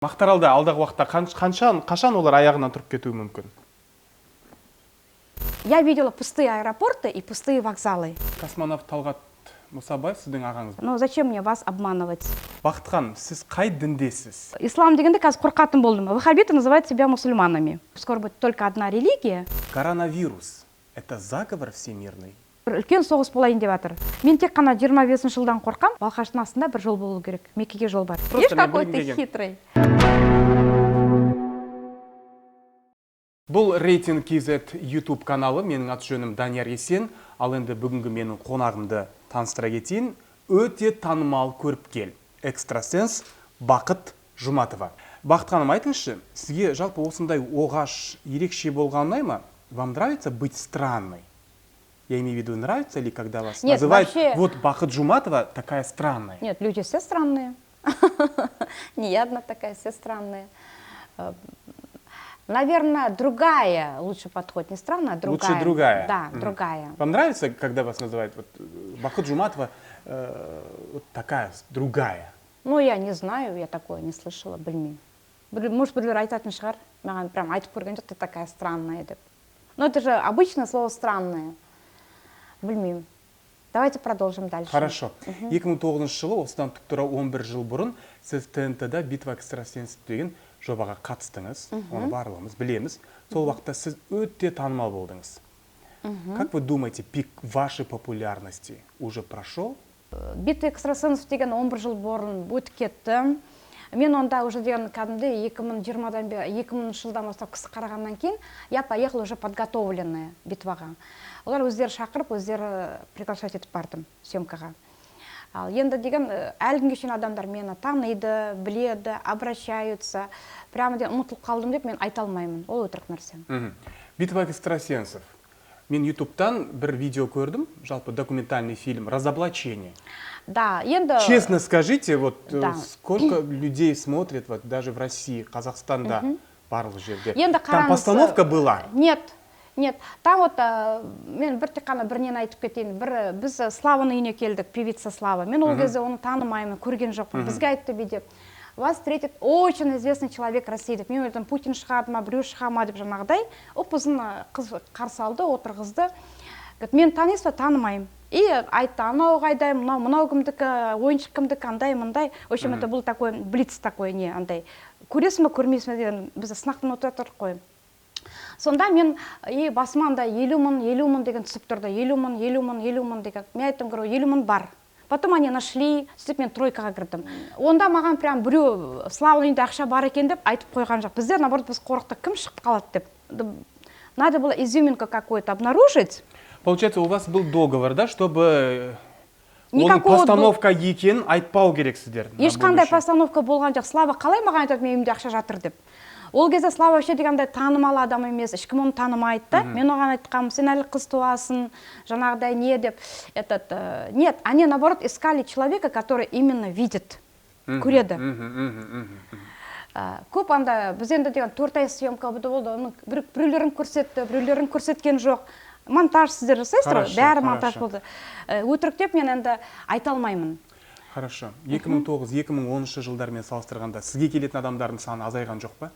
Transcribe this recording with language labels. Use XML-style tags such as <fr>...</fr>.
<kk>Мақтаралда алдағы уақытта қашан олар аяғынан тұрып кетуі мүмкін?</kk> <ru>Я видела пустые аэропорты и пустые вокзалы.</ru> <kk>Космонавт Талғат Мұсабаев сіздің ағаңыз.</kk> <ru>Но зачем мне вас обманывать?</ru> <kk>Бақытхан, сіз қай діндесіз? Ислам дегенде қазір қорқатын болдым.</kk> <ru>Ваххабиты называют себя мусульманами. Скоро будет только одна религия. Коронавирус – это заговор всемирный?</ru> <kk>Үлкен соғыс болайын деп жатыр. Мен тек қана 25 жылдан қорқам. Балқаштың астында бір жол болу керек. Меккеге жол бар. Еш</kk> <ru>какой-то хитрый.</ru> <kk>Бұл рейтинг KZ YouTube каналы. Менің аты жөнім Данияр Есен. Ал енді бүгінгі менің қонағымды таныстыра кетейін. Өте танымал көріпкел. Экстрасенс Бақыт Жұматова. Бақыт ханым, айтыңызшы, сізге жалпы осындай оғаш ерекше болғаны ұнай ма?</kk> <ru>Вам нравится быть странной? Я имею в виду, нравится ли, когда вас называют, вообще... вот Бақыт Жұматова такая странная? Нет, люди все странные. Не я одна такая, все странные. Наверное, другая лучше подходит. Не странная, а другая. Лучше другая? Да, другая. Вам нравится, когда вас называют вот, Бақыт Жұматова вот такая, другая? Ну, я не знаю, я такое не слышала,</ru> <kk>білмеймін.</kk> <ru>Может,</ru> <kk>біреулер айтатын шығар, маған прям айтып көрген жоқ,</kk> <ru>ты такая странная</ru> <kk>деп.</kk> <ru>Но это же обычное слово странное.</ru> <kk>Білмеймін.</kk> <ru>Давайте продолжим дальше. Хорошо.</ru> <kk>2009 жылы, осыдан тура 11 жыл бұрын, сіз ТНТ-да «Битва экстрасенсов» деген жобаға қатыстыңыз. Оны барлығымыз білеміз. Сол уақытта сіз өте танымал болдыңыз.</kk> <ru>Как вы думаете, пик вашей популярности уже прошел?</ru> <kk>«Битва экстрасенсов» деген 11 жыл бұрын өтіп кетті. Мен онда уже деген кәдімгі 2000 жылдан бастап кісі қарағаннан кейін,</kk> <ru>я поехала уже подготовленная</ru> <kk>битваға. Олар өздері шақырып, өздері приглашать етіп бардым съемкаға. Ал енді деген әлі күнге шейін адамдар мені таниды, біледі,</kk> <ru>обращаются.</ru> <kk>Прямо де ұмытылып қалдым деп мен айта алмаймын. Ол өтірік нәрсе. «Битва экстрасенсов». Мен ютубтан бір видео көрдім, жалпы</kk> <ru>документальный фильм</ru> <kk>«Разоблачение». Да, енді...</kk> <ru>Честно скажите, вот сколько людей смотрят вот даже в России,</ru> <kk>Казахстанда, барлық жерде.</kk> <ru>Там постановка была? Нет. Нет, там вот,</ru> <kk>мен бір тек қана бірінен айтып кетейін, біз Славаның үйіне келдік,</kk> <ru>певица Слава.</ru> <kk>Мен ол кезде оны танымаймын, көрген жоқпын. Бізге айтты бейде,</kk> <ru>вас встретит очень известный человек России деп.</ru> <kk>Мен ойладым, Путин шығады ма, біреу шыға ма деп жаңағыдай. Ұзын қыз қарсы алды, отырғызды. Мен танисыз ба, танымаймын. И айтты, анау қайдай, мынау кімдікі, ойыншық кімдікі, андай, мындай.</kk> <ru>В общем, это был такой блиц такой, не андай.</ru> <kk>Көресің ба, көрмейсің бе деген, біз сынақтан отырдық қой. Сонда мен басыманда 50 мың деген түсіп тұрды. 50 мың деген. Мен айттым, 50 мың бар.</kk> <ru>Потом они нашли,</ru> <kk>сөйтіп мен тройкаға кірдім. Онда маған прям біреу Слава үйінде ақша бар екен деп айтып қойған жоқ. Біздер, наоборот, біз қорықтық, кім шығып қалады деп.</kk> <ru>Надо было изюминку какую-то обнаружить. Получается, у вас был договор, да, чтобы</ru> <kk>оның постановка екенін айтпау керексіздер. Ешқандай постановка болған жоқ. Слава қалай маған айтады, мен үйімде ақша жатыр деп. Ол кезде Слава вообще дегенде танымал адам емес, ешкім оны танымайды. Мен оған айтқам, сен әлі қыз туасың, жаңағыдай не деп.</kk> <ru>Нет, они наоборот искали человека, который именно видит,</ru> <kk>көреді. Көп анда біз енді деген 4 ай съемка болды, біреулерін көрсетті, біреулерін көрсеткен жоқ. Монтаж сіздер жасайсыздар, бәрі монтаж болды. Өтірік деп мен енді айта алмаймын.</kk> <ru>Хорошо.</ru> <kk>2009-2013 жылдармен салыстырғанда сізге келетін адамдардың саны азайған жоқ па?</kk>